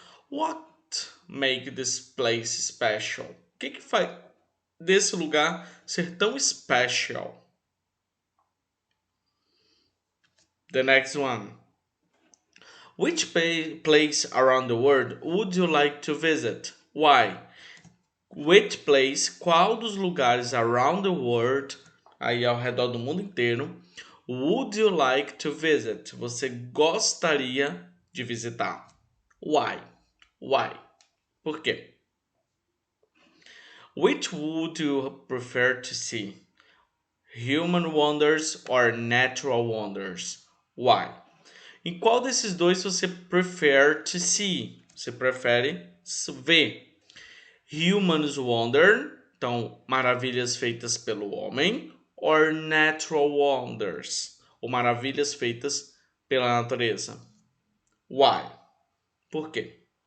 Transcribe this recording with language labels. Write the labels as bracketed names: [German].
[English] What make this place special? [Portuguese] O que faz desse lugar ser tão special? [English] The next one. Which place around the world would you like to visit? Why? Which place, [Portuguese] qual dos lugares [English] around the world, [Portuguese] aí ao redor do mundo inteiro, [English] would you like to visit? [Portuguese] Você gostaria de visitar? [English] Why? Why? [Portuguese] Por quê? [English] Which would you prefer to see? Human wonders or natural wonders? Why? [Portuguese] Em qual desses dois você [English] prefer to see? [Portuguese] Você prefere ver? [English] Humans wonder, [Portuguese] então maravilhas feitas pelo homem, [English] or natural wonders, [Portuguese] ou maravilhas feitas pela natureza. [English] Why? [Portuguese] Por quê?